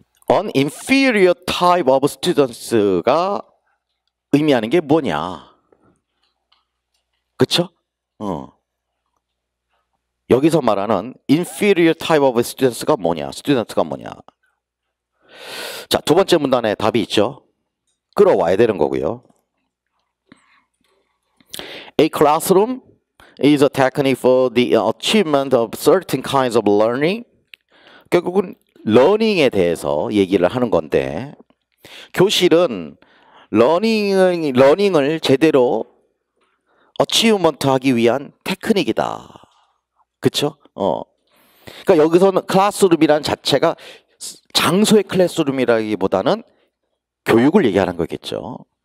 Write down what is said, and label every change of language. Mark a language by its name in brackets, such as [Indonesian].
[English] An inferior type of students가 [Korean] 의미하는 게 뭐냐? 그쵸? 여기서 말하는 [English] inferior type of students [Korean] 가 뭐냐? 스튜던트가 뭐냐? 자, 두 번째 문단에 답이 있죠? 끌어와야 되는 거고요. [English] A classroom is a technique for the achievement of certain kinds of learning. [Korean] 결국은 러닝에 대해서 얘기를 하는 건데 교실은 러닝을 제대로 어치브먼트 하기 위한 테크닉이다. 그쵸? 그러니까 여기서는 클래스룸이라는 자체가 장소의 클래스룸이라기보다는 교육을 얘기하는 거겠죠.